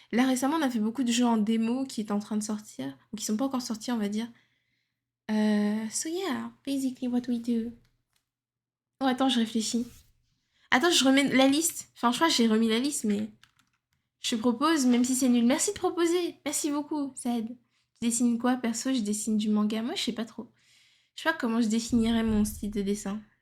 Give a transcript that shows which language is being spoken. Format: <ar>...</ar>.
<fr>Là récemment, on a fait beaucoup de jeux en démo qui étaient en train de sortir, ou qui sont pas encore sortis, on va dire.</fr> <en>So yeah, basically what we do.</en> <fr>Oh attends, je réfléchis. Attends, je remets la liste. Enfin, je crois que j'ai remis la liste, mais je propose, même si c'est nul. Merci de proposer. Merci beaucoup, ça aide. Je dessine quoi, perso? Je dessine du manga. Moi, je sais pas trop. Je sais pas comment je définirais mon style de dessin.</fr>